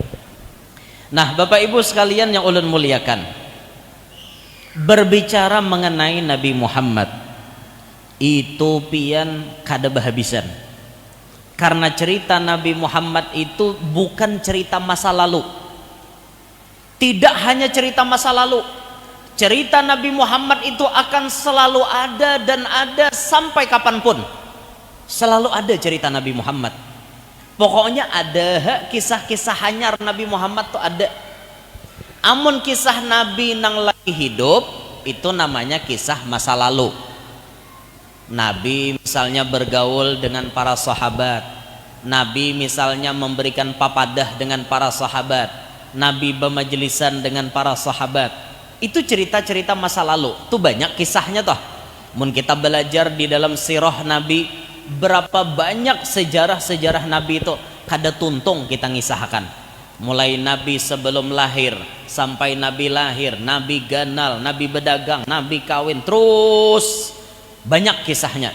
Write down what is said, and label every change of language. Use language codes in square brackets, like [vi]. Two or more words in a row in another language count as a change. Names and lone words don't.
[bjn] Nah Bapak Ibu sekalian yang ulun muliakan, berbicara mengenai Nabi Muhammad itu pian kada bahabisan, karena cerita Nabi Muhammad itu bukan cerita masa lalu. [id] Tidak hanya cerita masa lalu, cerita Nabi Muhammad itu akan selalu ada dan ada sampai kapanpun. Selalu ada cerita Nabi Muhammad. [bjn] Pokoknya ada kisah-kisah hanyar Nabi Muhammad tuh ada. Amun kisah Nabi nang lagi hidup itu namanya kisah masa lalu. Nabi misalnya bergaul dengan para sahabat, Nabi misalnya memberikan papadah dengan para sahabat, Nabi bermajlisan dengan para sahabat. [id] Itu cerita-cerita masa lalu. [bjn] Itu banyak kisahnya toh. Mun kita belajar di dalam sirah Nabi, berapa banyak sejarah-sejarah Nabi itu kada tuntung kita ngisahkan. mulai Nabi sebelum lahir sampai Nabi lahir, Nabi ganal, Nabi berdagang, Nabi kawin, terus banyak kisahnya.